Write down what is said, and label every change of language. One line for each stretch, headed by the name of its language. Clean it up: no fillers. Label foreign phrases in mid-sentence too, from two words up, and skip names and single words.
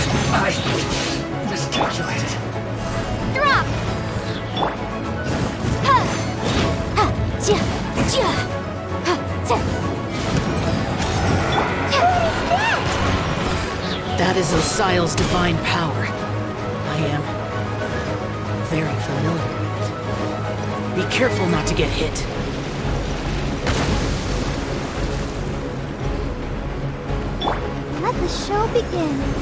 English: I miscalculated. Drop! Ha! Ha! Ja! Ja! Ha! Ja! That is Osial's divine power. I am Careful not to get hit. Let the show begin.